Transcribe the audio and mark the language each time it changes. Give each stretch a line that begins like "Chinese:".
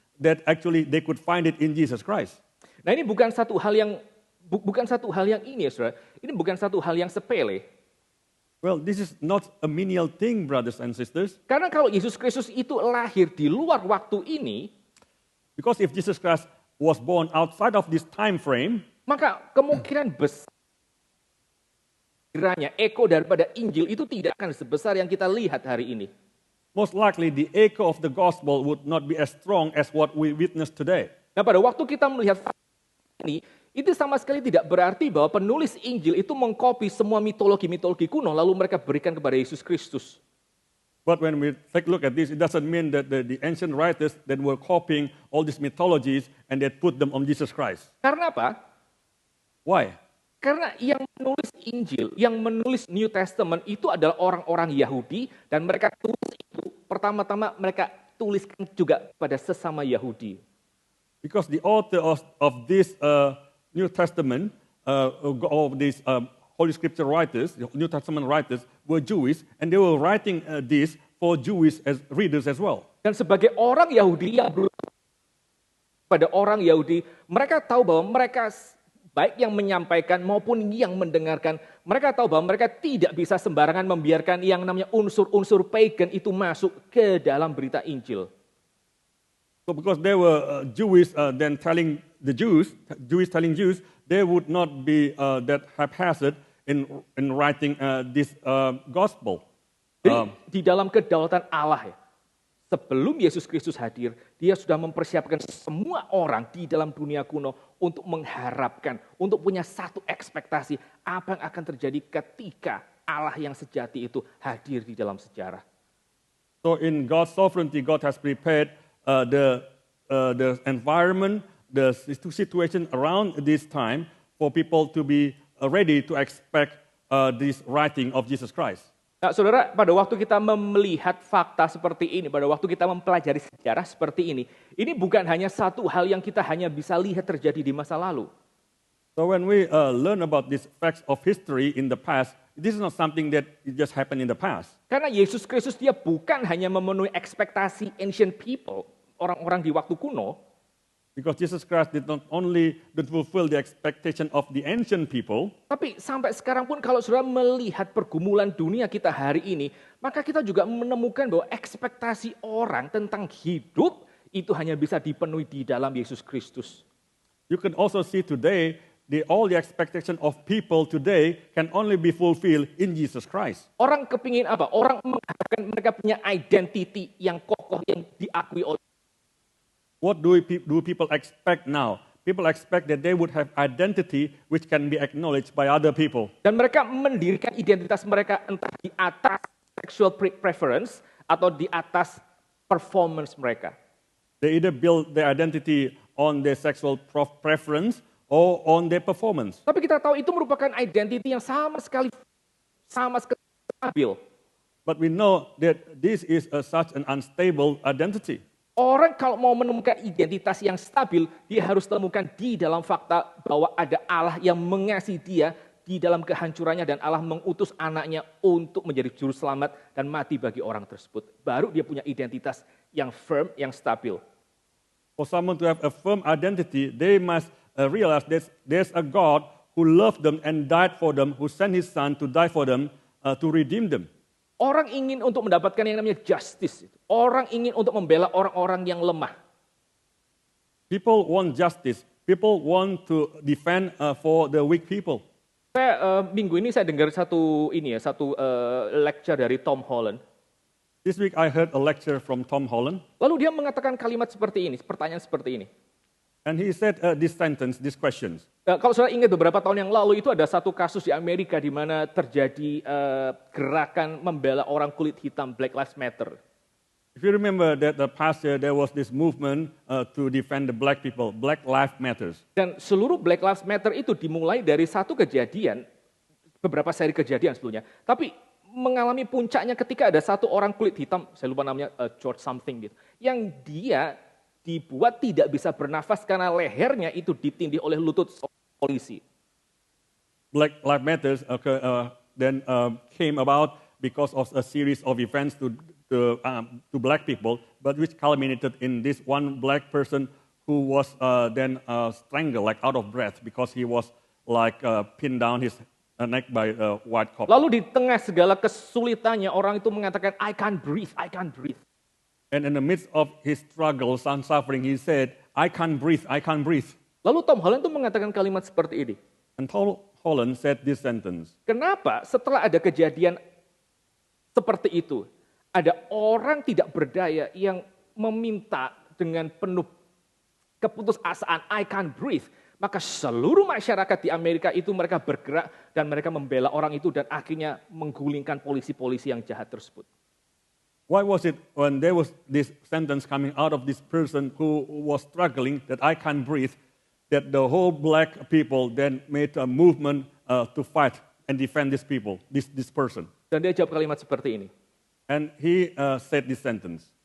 English: that actually they could find it in Jesus Christ.
Indonesian: Nah, ini bukan satu hal yang ini ya, Saudara. Ini bukan satu hal yang sepele.
English: Well, this is not a menial thing, brothers and sisters.
Indonesian: Karena kalau Yesus Kristus itu lahir di luar waktu ini,
English: Because if Jesus Christ was born outside of this time frame,
Indonesian: maka kemungkinan besar kiranya eko daripada Injil itu tidak akan sebesar yang kita lihat hari ini.
English: most likely the echo of the gospel would not be as strong as what we witness today.
Indonesian: Nah, pada waktu kita melihat ini, itu sama sekali tidak berarti bahwa penulis Injil itu mengcopy semua mitologi-mitologi kuno lalu mereka berikan kepada Yesus Kristus.
English: But when we take a look at this, it doesn't mean that the ancient writers that were copying all these mythologies and they put them on Jesus Christ.
Indonesian: Karena apa?
English: Why?
Indonesian: Karena yang menulis Injil, yang menulis New Testament itu adalah orang-orang Yahudi dan mereka tulis itu pertama-tama mereka tuliskan juga pada sesama Yahudi.
English: Because the author of this New Testament, of these Holy Scripture writers, the New Testament writers, were Jewish, and they were writing this for Jewish as readers as well.
Indonesian: Dan sebagai orang Yahudi yang pada orang Yahudi, mereka tahu bahwa mereka baik yang menyampaikan maupun yang mendengarkan, mereka tahu bahwa mereka tidak bisa sembarangan membiarkan yang namanya unsur-unsur pagan itu masuk ke dalam berita Injil.
English: So because they were Jewish, then telling the Jews telling Jews, they would not be that haphazard in writing this gospel.
Indonesian: Jadi, di dalam kedaulatan Allah ya, sebelum Yesus Kristus hadir, dia sudah mempersiapkan semua orang di dalam dunia kuno untuk mengharapkan, untuk punya satu ekspektasi apa yang akan terjadi ketika Allah yang sejati itu hadir di dalam sejarah.
English: So in God's sovereignty, God has prepared the environment, the situation around this time for people to be ready to expect this writing of Jesus Christ.
Indonesian: Nah, saudara, pada waktu kita melihat fakta seperti ini, pada waktu kita mempelajari sejarah seperti ini bukan hanya satu hal yang kita hanya bisa lihat terjadi di masa lalu.
English: So when we learn about these facts of history in the past, this is not something that just happened in the past.
Indonesian: Karena Yesus Kristus dia bukan hanya memenuhi ekspektasi
English: ancient people,
Indonesian: orang-orang di waktu kuno.
English: Because Jesus Christ did not only fulfill the expectation of the ancient people,
Indonesian: tapi sampai sekarang pun kalau saudara melihat pergumulan dunia kita hari ini, maka kita juga menemukan bahwa ekspektasi orang tentang hidup itu hanya bisa dipenuhi di dalam Yesus Kristus.
English: You can also see today all the expectation of people today can only be fulfilled in Jesus Christ.
Indonesian: Orang kepingin apa? Orang mengharapkan mereka punya identity yang kokoh yang diakui oleh.
English: What do people expect now? People expect that they would have identity which can be acknowledged by other people.
Indonesian: Dan mereka mendirikan identitas mereka entah di atas sexual preference atau di atas performance mereka.
English: They either build their identity on their sexual preference or on their performance.
Indonesian: Tapi kita tahu itu merupakan identity yang sama sekali stabil.
English: But we know that this is such an unstable identity.
Indonesian: Orang kalau mau menemukan identitas yang stabil, dia harus temukan di dalam fakta bahwa ada Allah yang mengasihi dia di dalam kehancurannya dan Allah mengutus anaknya untuk menjadi juru selamat dan mati bagi orang tersebut. Baru dia punya identitas yang firm, yang stabil.
English: For someone to have a firm identity, they must realize that there's a God who loved them and died for them, who sent his son to die for them, to redeem them.
Indonesian: Orang ingin untuk mendapatkan yang namanya justice. Orang ingin untuk membela orang-orang yang lemah.
English: People want justice. People want to defend for the weak people.
Indonesian: Saya minggu ini saya dengar satu lecture dari Tom Holland.
English: This week I heard a lecture from Tom Holland.
Indonesian: Lalu dia mengatakan kalimat seperti ini, pertanyaan seperti ini.
English: And he said these questions.
Indonesian: Kalau saudara ingat beberapa tahun yang lalu itu ada satu kasus di Amerika di mana terjadi gerakan membela orang kulit hitam, Black Lives Matter.
English: If you remember that the past year there was this movement to defend the black people, Black Lives Matters.
Indonesian: Dan seluruh Black Lives Matter itu dimulai dari satu kejadian, beberapa seri kejadian sebelumnya. Tapi mengalami puncaknya ketika ada satu orang kulit hitam, saya lupa namanya George something gitu, yang dia dibuat tidak bisa bernafas karena lehernya itu ditindih oleh lutut polisi.
English: Black Lives Matters then came about because of a series of events to to black people, but which culminated in this one black person who was then strangled, like out of breath, because he was like pinned down his neck by a white cop.
Indonesian: Lalu di tengah segala kesulitannya, orang itu mengatakan,
English: I can't breathe, I can't breathe. And in the midst of his struggles and suffering, he said, I can't breathe, I can't breathe.
Indonesian: Lalu Tom Holland itu mengatakan kalimat seperti ini.
English: And Tom Holland said this sentence.
Indonesian: Kenapa setelah ada kejadian seperti itu, ada orang tidak berdaya yang meminta dengan penuh keputusasaan,
English: I can't breathe.
Indonesian: Maka seluruh masyarakat di Amerika itu mereka bergerak dan mereka membela orang itu dan akhirnya menggulingkan polisi-polisi yang jahat tersebut.
English: Why was it when there was this sentence coming out of this person who was struggling that I can't breathe, that the whole black people then made a movement to fight and defend these people, this person?
Indonesian: Dan dia jawab kalimat seperti ini.
English: And he said this sentence.